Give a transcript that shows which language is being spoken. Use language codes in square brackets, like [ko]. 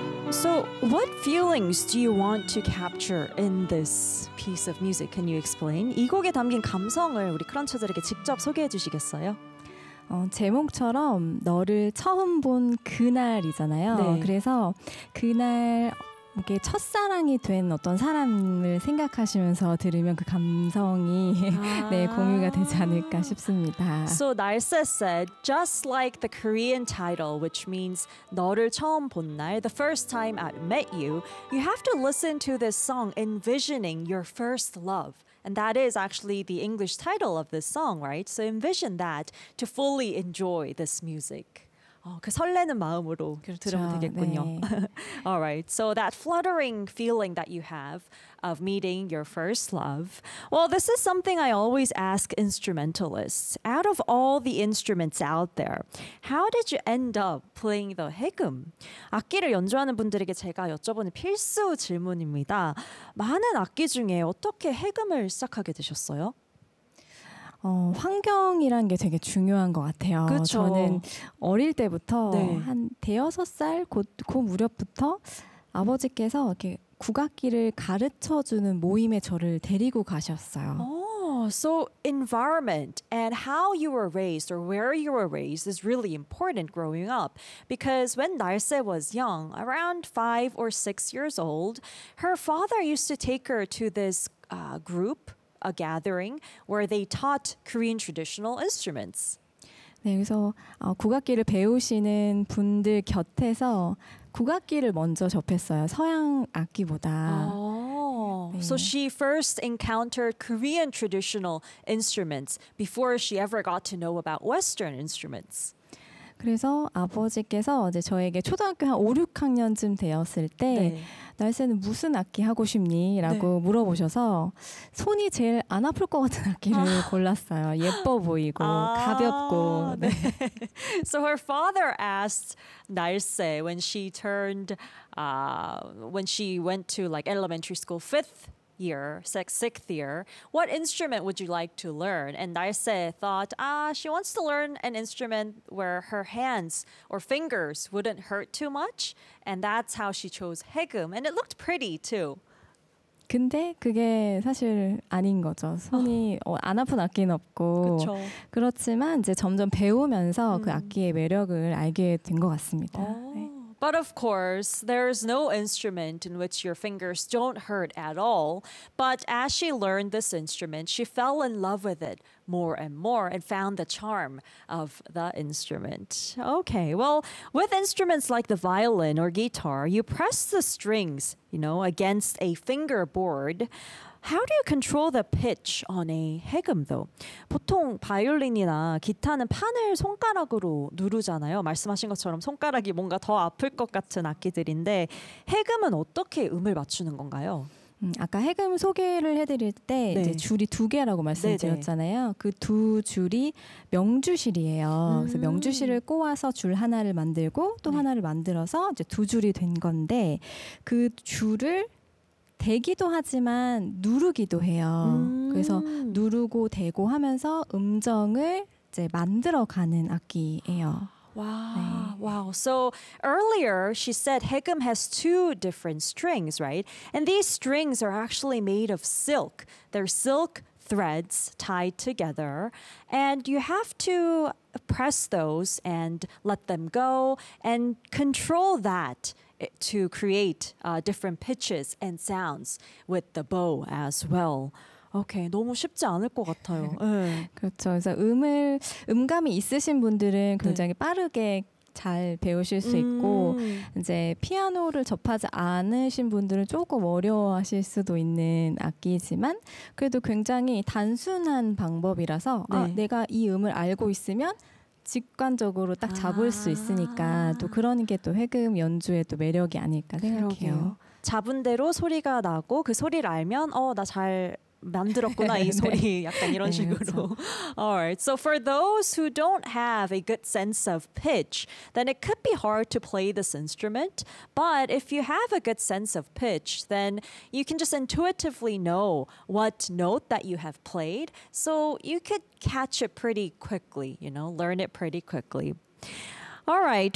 [en] So what feelings do you want to capture in this piece of music? Can you explain? [ko] 이 곡에 담긴 감성을 우리 크런처들에게 직접 소개해 주시겠어요? 제목처럼 너를 처음 본 그날이잖아요. 네. 그래서 그날 이게 첫사랑이 된 어떤 사람을 생각하시면서 들으면 그 감성이 네, 공유가 되지 않을까 싶습니다. [en] So Nalsa said, just like the Korean title, which means [ko] 너를 처음 본 날, [en] the first time I met you, you have to listen to this song envisioning your first love. And that is actually the English title of this song, right? So envision that to fully enjoy this music. [ko] 그 설레는 마음으로 그렇죠, 들으면 되겠군요. [en] 네. All right. So that fluttering feeling that you have of meeting your first love. Well, this is something I always ask instrumentalists. Out of all the instruments out there, how did you end up playing the 해금? [ko] 악기를 연주하는 분들에게 제가 여쭤보는 필수 질문입니다. 많은 악기 중에 어떻게 해금을 시작하게 되셨어요? 환경이란 게 되게 중요한 것 같아요. 그쵸. 저는 어릴 때부터 네. 한 대여섯 살 곧 그 무렵부터 아버지께서 이렇게 국악기를 가르쳐주는 모임에 저를 데리고 가셨어요. [en] So environment and how you were raised or where you were raised is really important growing up. Because when Nalsa was young, around 5 or 6 years old, her father used to take her to this group. A gathering where they taught Korean traditional instruments. [ko] 네, 그래서 국악기를 배우시는 분들 곁에서 국악기를 먼저 접했어요. 서양 악기보다. Oh, 네. [en] So she first encountered Korean traditional instruments before she ever got to know about Western instruments. [ko] 그래서 아버지께서 이제 저에게 초등학교 한 5, 6학년쯤 되었을 때 네. 날세는 무슨 악기 하고 싶니? 라고 네. 물어보셔서 손이 제일 안 아플 것 같은 악기를 골랐어요. 예뻐 보이고 가볍고 네. 네. [en] So her father asked Nalsa when she turned when she went to like elementary school 6th year, what instrument would you like to learn? And Nalsa thought, she wants to learn an instrument where her hands or fingers wouldn't hurt too much. And that's how she chose 해금. And it looked pretty too. [ko] 근데 그게 사실 아닌 거죠. 손이 안 아픈 악기는 없고 그쵸. 그렇지만 이제 점점 배우면서 그 악기의 매력을 알게 된 것 같습니다. [en] But of course, there is no instrument in which your fingers don't hurt at all. But as she learned this instrument, she fell in love with it more and more and found the charm of the instrument. Okay, well, with instruments like the violin or guitar, you press the strings, you know, against a fingerboard. How do you control the pitch on a 해금 though? [ko] 보통 바이올린이나 기타는 판을 손가락으로 누르잖아요. 말씀하신 것처럼 손가락이 뭔가 더 아플 것 같은 악기들인데 해금은 어떻게 음을 맞추는 건가요? 아까 해금 소개를 해드릴 때 네. 이제 줄이 두 개라고 말씀드렸잖아요. 그 두 줄이 명주실이에요. 그래서 명주실을 꼬아서 줄 하나를 만들고 또 네. 하나를 만들어서 이제 두 줄이 된 건데 그 줄을 대기도 하지만 누르기도 해요. 그래서 누르고 대고 하면서 음정을 이제 만들어가는 악기예요. [en] Wow. So earlier she said 해금 has two different strings, right? And these strings are actually made of silk. They're silk threads tied together. And you have to press those and let them go and control that. To create different pitches and sounds with the bow as well. [ko] Okay, 너무 쉽지 않을 것 같아요. 네. 그렇죠. 그래서 음감이 있으신 분들은 굉장히 네. 빠르게 잘 배우실 수 있고 이제 피아노를 접하지 않으신 분들은 조금 어려워하실 수도 있는 악기지만 그래도 굉장히 단순한 방법이라서 네. 내가 이 음을 알고 있으면 직관적으로 딱 잡을 수 있으니까 또 그런 게 또 해금 연주의 또 매력이 아닐까 생각해요. 그러게요. 잡은 대로 소리가 나고 그 소리를 알면 나 잘 만들었구나 이 소리 네. 약간 이런 네, 식으로. 그렇죠. [en] Alright, so for those who don't have a good sense of pitch, then it could be hard to play this instrument. But if you have a good sense of pitch, then you can just intuitively know what note that you have played. So you could catch it pretty quickly, you know, learn it pretty quickly. All right.